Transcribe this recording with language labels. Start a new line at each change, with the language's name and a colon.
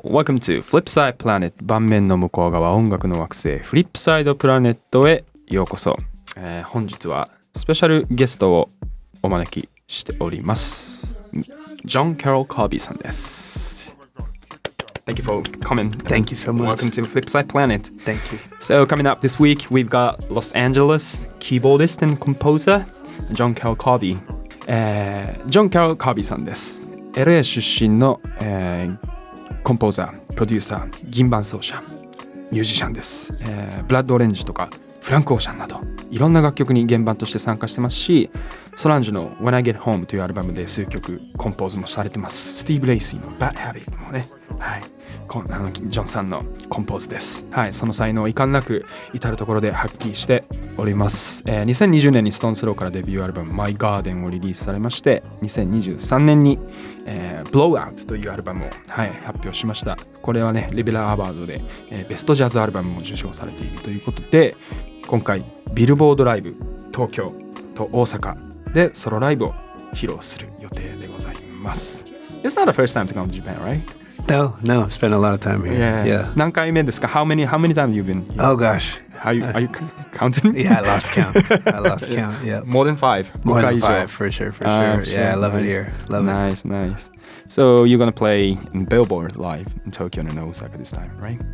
English: Welcome to Flipside Planet
Japanese: 盤面の向こう側音楽の惑星フリップサイドプラネットへようこそ、本日はスペシャルゲストをお招きしております。 John Carroll Kirby さんです。
English: Thank you for coming. Thank you so much. Welcome to Flipside Planet. Thank you. So coming up this week, we've got Los Angeles keyboardist and composer John Carroll Kirby.
Japanese: John Carroll Kirby さんです。 LA 出身の、コンポーザー、プロデューサー、銀盤奏者、ミュージシャンです。ブラッドオレンジとかフランクオーシャンなどいろんな楽曲に原盤として参加してますし、ソランジュの When I Get Home というアルバムで数曲コンポーズもされてます。スティーブ・レイシーの Bad Habit もね、はい、ジョンさんのコンポーズです。はい、その才能を遺憾なく至るところで発揮しております。 2020年にストーンスローからデビューアルバム My Garden をリリースされまして、2023年に、Blowout というアルバムを、はい、発表しました。これはね、リベラーアワードで、ベストジャズアルバムも受賞されているということで、今回ビルボードライブ東京と大阪でソロライブを披露する予定でございます。
English: It's not the first time to come to Japan, right? No, I've spent a lot of time here.
Japanese: Yeah. 何回目ですか?
English: How many times you've been here? Oh gosh. Are you counting? Yeah, I lost count. Yeah. More than 5. More than 5 for sure. Yeah, I love it here. Love it. Nice. So you're gonna play in Billboard live in Tokyo and Osaka this time, right?